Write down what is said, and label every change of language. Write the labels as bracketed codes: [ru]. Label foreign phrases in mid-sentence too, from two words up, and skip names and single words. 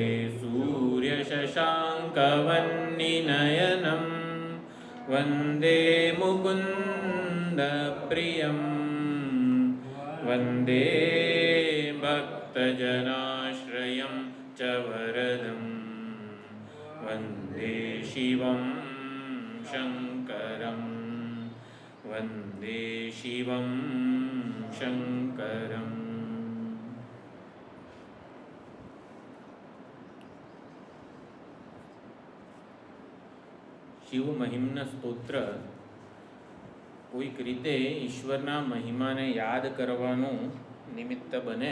[sa] सूर्यशशाङ्कवह्निनयनं वन्दे मुकुन्दप्रियं वन्दे भक्तजनाश्रयं च वरदं वन्दे शिवं शङ्करं वन्दे शिवं शङ्करम्। [gu] શિવ મહિમના સ્તોત્ર કોઈક રીતે ઈશ્વરના મહિમાને યાદ કરવાનું નિમિત્ત બને.